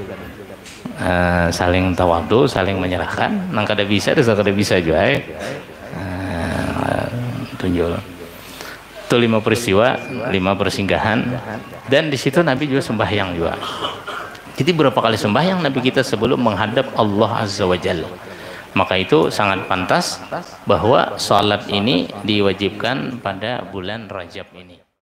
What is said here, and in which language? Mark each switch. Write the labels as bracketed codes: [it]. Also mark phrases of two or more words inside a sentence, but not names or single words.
[bjn] Saling tawadu, saling menyerahkan. Nang kada bisa, terus kada bisa juga. Tunjul. [id] Itu 5 peristiwa, 5 persinggahan, dan di situ Nabi juga sembahyang juga. Jadi berapa kali sembahyang Nabi kita sebelum menghadap Allah Azza wa Jalla. Maka itu sangat pantas bahwa salat ini diwajibkan pada bulan Rajab ini.